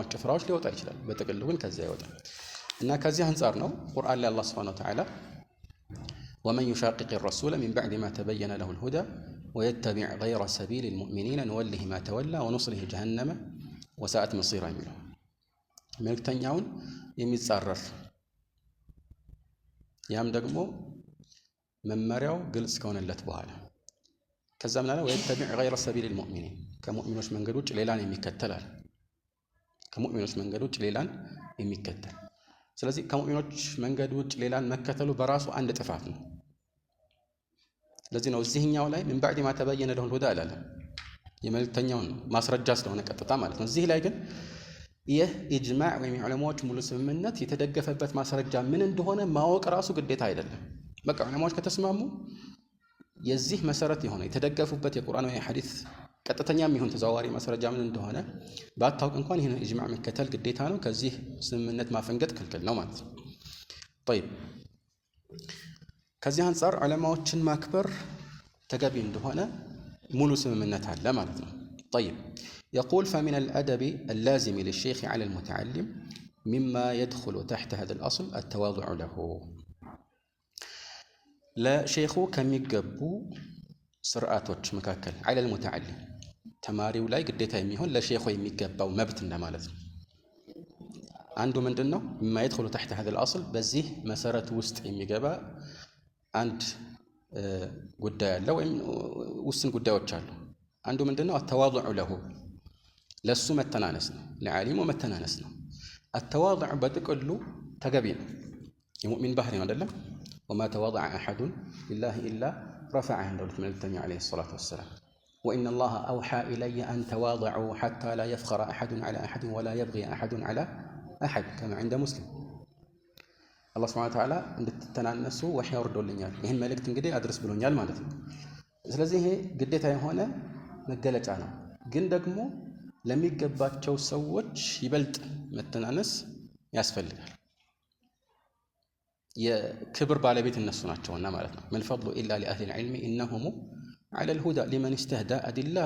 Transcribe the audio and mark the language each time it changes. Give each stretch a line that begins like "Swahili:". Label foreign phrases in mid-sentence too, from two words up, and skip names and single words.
Amharic: ጭፍራዎች ሊወጣ ይችላል። በጥቅሉ ግን ከዚያ አይወጣም እና ከዚህ አንፃር ነው ቁርአን ላይ አላህ
Arabic: سبحانه وتعالى ومن يشاقق الرسول من بعد ما تبين له الهدى ويتبع غير سبيل المؤمنين نوله ما تولى ونصله جهنم وساءت مصيرا
Amharic: የሚለው መልእክተኛውን የሚጻረር ያም ደግሞ መመሪያው ግልጽ ከሆነለት በኋላ ከዛ ምን አለ?
Arabic: ويتبع غير سبيل المؤمنين
Amharic: ከሙእሚኖች መንገድ ውጭ ሌላን የሚከተላል። ከሙእሚኖች መንገድ ውጭ ሌላን የሚከተል ስለዚህ ከሙእሚኖች መንገድ ውጭ ሌላን መከተሉ በራሱ አንድ ጥፋት ነው። ስለዚህ ነው እዚህኛው ላይ ምን
Arabic: بعد ما تبين له الهدى
Amharic: አላለም። የመልእክተኛውን ማስረጃ ስለሆነ ቀጥታ ማለት ነው። እዚህ ላይ ግን ይህ ኢጅማዕ ወይም የዑለማዎች ሙሉ ስምምነት የተደገፈበት ማስረጃ ምን እንደሆነ ማወቅ ራሱ ግዴታ አይደለም። በቃ ዑለማዎች ከተስማሙ የዚህ መሰረት የሆነ የተደገፉበት የቁርአን ወይ የሐዲስ ቀጥተኛም ይሁን ተዘዋዋሪ ማስረጃ ምን እንደሆነ ባታውቅ እንኳን ይሄን ኢጅማዕ መከተል ግዴታ ነው። ከዚህ ስምምነት ማፈንገጥ ክልክል ነው ማለት ነው። طيب ከዚህ አንፃር ዑለማዎችን ማክበር ተገቢ እንደሆነ ሙሉ ስምምነት አለ ማለት ነው።
Arabic: طيب يقول فمن الأدب اللازم للشيخ على المتعلم مما يدخل تحت هذا الأصل التواضع له
Amharic: ለሼኹ ከሚገቡ ስርዓቶች መካከል
Arabic: على المتعلم
Amharic: ተማሪው ላይ ግዴታ የሚሆን ለሼኹ የሚገባው መብት እንደማለት ነው። አንዱ ምንድነው?
Arabic: ما يدخل تحت هذا الأصل
Amharic: በዚህ መሰረት ውስጥ የሚገባ አንድ ጉዳይ አለ ወይም ውስን ጉዳዮች አሉ። አንዱ ምንድነው?
Arabic: التواضع له
Amharic: ለሱ መተናነስ ነው። ለዓሊሙ መተናነስ ነው። التواضع በጥቅሉ ተገቢ ነው። የሙእሚን ባህሪ ነው አይደለም?
Arabic: وما تواضع أحد لله إلا رفعه
Amharic: እንደውት መልእክተኛው
Arabic: عليه الصلاة والسلام وإن الله أوحى إلي أن تواضعوا حتى لا يفخر أحد على أحد ولا يبغي أحد على أحد كما عند مسلم
Amharic: አላህ
Arabic: سبحانه وتعالى
Amharic: እንድትተናነሱ ወህይ አውርዶልኛል፣ ይህን መልእክት እንግዲህ አድርስ ብሎኛል ማለት ነው። ስለዚህ ይሄ ግዴታ የሆነ መገለጫ ነው። ግን ደግሞ ለሚገባቸው ሰዎች ይበልጥ መተናነስ ያስፈልጋል። የክብር ባለቤት እነሱ ናቸውና ማለት ነው።
Arabic: ما الفضل إلا لأهل العلم إنهم على الهدى لمن استهدى أدلاء